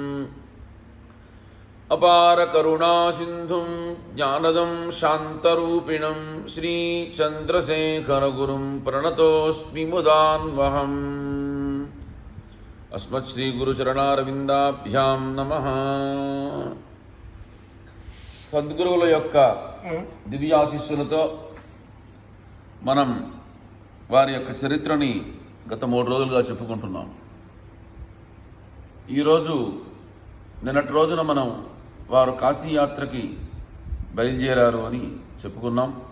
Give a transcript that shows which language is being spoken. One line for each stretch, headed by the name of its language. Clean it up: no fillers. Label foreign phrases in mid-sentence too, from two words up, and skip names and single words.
Sanskrit: अपारकरुणासिन्धुं ज्ञानदं शान्तरूपिणं श्रीचन्द्रशेखरगुरुं प्रणतोऽस्मि मुदान्वहम्। अस्मत्श्रीगुरुचरणारविन्दाभ्यां नमः।
Telugu: సద్గురువుల యొక్క దివ్యాశీస్సులతో మనం వారి యొక్క చరిత్రని గత 3 రోజులుగా చెప్పుకుంటున్నాం. ఈరోజు నిన్నటి రోజున మనం వారు కాశీయాత్రకి బయలుదేరారు అని చెప్పుకున్నాం.